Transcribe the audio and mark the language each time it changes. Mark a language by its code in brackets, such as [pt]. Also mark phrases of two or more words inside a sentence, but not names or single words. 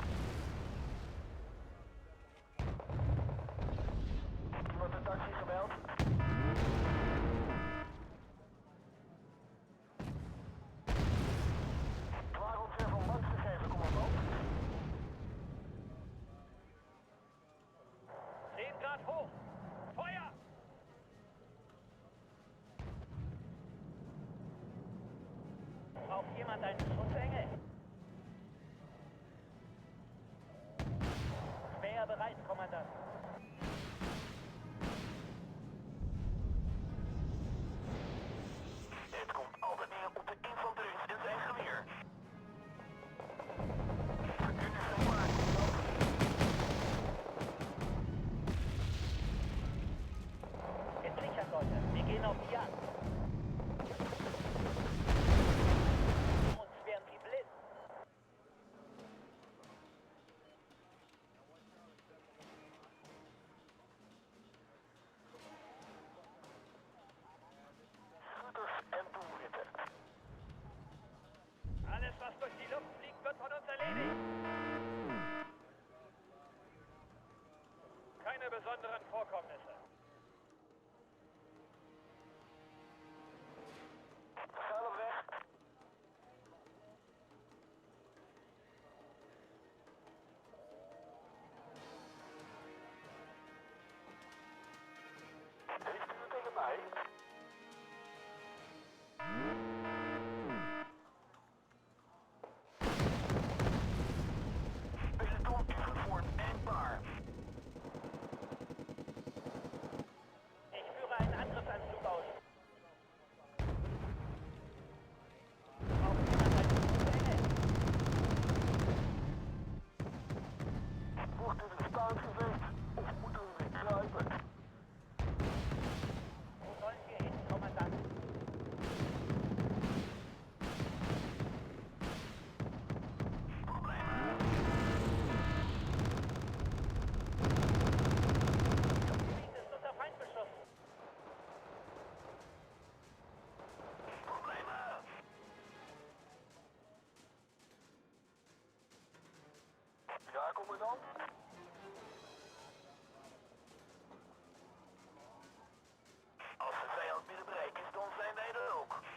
[nl] Iemand een taxi gebeld? Klaar om ver van langs te geven, commandant. [de] 10 Grad hoch. Feuer! Braucht jemand einen Schutzengel? Speer bereit, Kommandant. [nl] Het komt altijd neer op de infanterist en zijn geweer. Vergunningen zijn klaar, commandant. [de] Gesichert, Leute. Wir gehen auf die Jagd. Uns werden sie blind. [nl] Schutters en doelwitten. [de] Alles, was durch die Luft fliegt, wird von uns erledigt. Keine besonderen Vorkommnisse. [nl] We gaan op weg. Heeft u het tegen mij? Peloton is gevormd en klaar. [de] Ich führe einen Angriffsanflug aus. Braucht jemand einen Schutzengel? [nl] Wordt er staan geweest of moeten we weer kruipen? [de] Wo sollen wir hin, Kommandant? [nl] Problemen. [de] Das Gebiet ist unter Feindbeschuss. [nl] Problemen. Ja, commandant. Als de vijand binnen bereik is, dan zijn wij er ook.